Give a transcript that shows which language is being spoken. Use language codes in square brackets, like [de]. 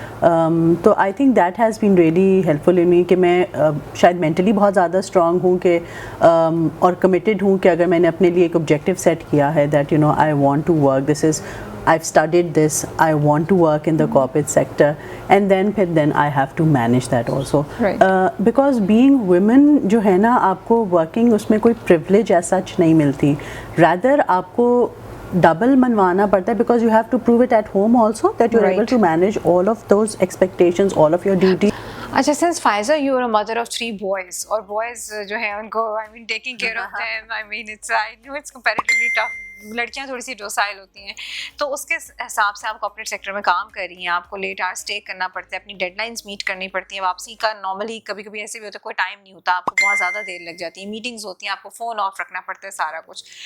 [en] تو I think that has been really helpful in me [ur] کہ میں شاید مینٹلی بہت زیادہ اسٹرانگ ہوں کہ اور کمیٹیڈ ہوں کہ اگر میں نے اپنے لیے ایک آبجیکٹیو سیٹ کیا ہے [en] That I want to work this is I've studied this, I want to work in the corporate sector, and then I have to manage that also. Right. Because being women [ur] جو ہے نا آپ کو [en] working [ur] اس میں کوئی [en] privilege as such [ur] نہیں ملتی, [en] rather [ur] آپ کو ڈبل منوانا پڑتا ہے [en] because you have to prove it at home also that you're able to manage all of those expectations, all of your duties. اچھا since Faiza you are a mother of 3 boys [ur] اور [en] boys [ur] جو ہیں ان کو [en] I mean taking care of them, I mean it's comparatively tough. [ur] لڑکیاں تھوڑی سی docile ہوتی ہیں، تو اس کے حساب سے آپ کارپوریٹ سیکٹر میں کام کر رہی ہیں، آپ کو لیٹ آورس اسٹے کرنا پڑتا ہے، اپنی ڈیڈ لائنس میٹ کرنی پڑتی ہیں، واپسی کا نارملی کبھی کبھی ایسے بھی ہوتا ہے کوئی ٹائم نہیں ہوتا، آپ کو بہت زیادہ دیر لگ جاتی ہے، میٹنگز ہوتی ہیں، آپ کو فون آف رکھنا پڑتا ہے، سارا کچھ.